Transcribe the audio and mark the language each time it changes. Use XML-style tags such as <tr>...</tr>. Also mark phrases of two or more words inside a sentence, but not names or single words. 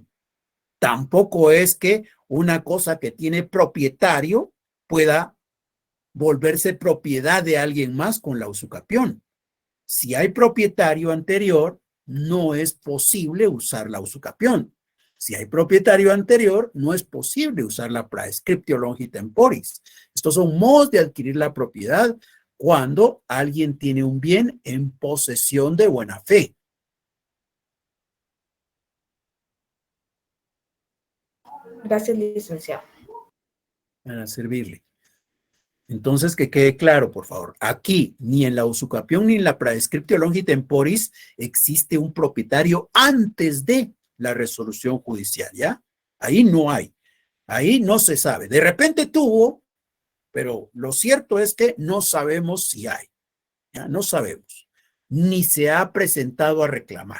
<es>Tampoco es que una cosa que tiene propietario pueda volverse propiedad de alguien más con la usucapión. Si hay propietario anterior, no es posible usar la usucapión. Si hay propietario anterior, no es posible usar la</es> <la>praescriptio longi temporis.</la> <es>Estos son modos de adquirir la propiedad cuando alguien tiene un bien en posesión de buena fe. Gracias, licenciado. Para servirle. Entonces, que quede claro, por favor, aquí ni en la usucapión ni en la</es> <la>praescriptio longi temporis</la> <es>existe un propietario antes de la resolución judicial, ¿ya? Ahí no hay, ahí no se sabe. De repente tuvo, pero lo cierto es que no sabemos si hay, ¿ya? No sabemos, ni se ha presentado a reclamar.</es>